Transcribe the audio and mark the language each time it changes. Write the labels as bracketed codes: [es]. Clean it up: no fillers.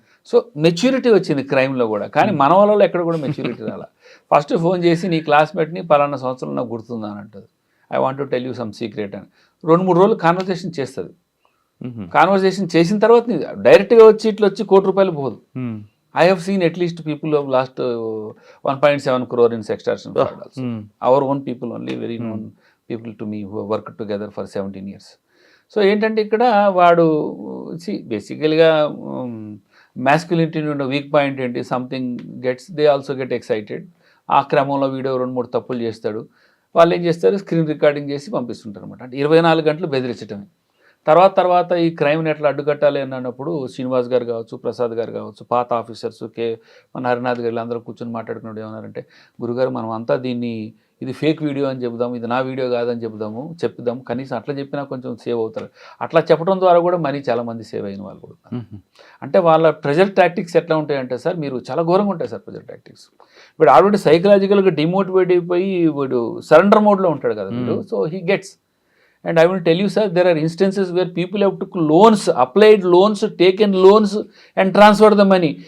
[te] So maturity వచ్చింది క్రైమ్లో కూడా, కానీ మన వాళ్ళలో ఎక్కడ కూడా మెచ్యూరిటీ రాలా. ఫస్ట్ ఫోన్ చేసి నీ క్లాస్మేట్ని పలానా సంవత్సరం నాకు గుర్తుందా అని అంటుంది. [en] I want to tell you some secret [te] అని 2-3 రోజులు కాన్వర్సేషన్ చేస్తుంది. కాన్వర్సేషన్ చేసిన తర్వాత డైరెక్ట్గా వచ్చి ఇట్లా వచ్చి ₹1,00,00,000 పోదు. [en] I have seen at least people who have lost 1.7 crore in sextortion fraud also. Our own people only, very known people to me who have worked together for 17 years. [te] So ఏంటంటే ఇక్కడ వాడు బేసికల్గా మ్యాస్కులినిటీ ఉన్న weak point ఏంటి, [en] Something they also get excited. [te] ఆ క్రమంలో video 2-3 తప్పులు చేస్తాడు. వాళ్ళు ఏం చేస్తారు, స్క్రీన్ రికార్డింగ్ చేసి పంపిస్తుంటారు అనమాట. అంటే 24 గంటలు బెదిరించడమే. తర్వాత ఈ క్రైమ్ని ఎట్లా అడ్డుకట్టాలి అని అన్నప్పుడు శ్రీనివాస్ గారు కావచ్చు, ప్రసాద్ గారు కావచ్చు, పాత ఆఫీసర్స్ మన హరినాథ్ గారు అందరూ కూర్చొని మాట్లాడుకున్నాడు. ఏమన్నారంటే, గురుగారు మనం అంతా దీన్ని ఇది ఫేక్ వీడియో అని చెబుదాము, ఇది నా వీడియో కాదని చెప్దాం, కనీసం అట్లా చెప్పినా కొంచెం సేవ్ అవుతారు. అట్లా చెప్పడం ద్వారా కూడా మనీ చాలామంది సేవ్ అయిన వాళ్ళు కూడా. అంటే వాళ్ళ ప్రెజర్ టాక్టిక్స్ ఎట్లా ఉంటాయంటే సార్, మీరు చాలా ఘోరంగా ఉంటాయి సార్ ప్రెజర్ టాక్టిక్స్. ఇప్పుడు ఆల్రెడీ సైకలాజికల్గా డిమోటివేట్ అయిపోయి వీడు సరెండర్ మోడ్లో ఉంటాడు కదా వీడు. [en] So he gets. And I will tell you, sir, there are instances where people have took loans, applied loans, taken loans and transferred the money.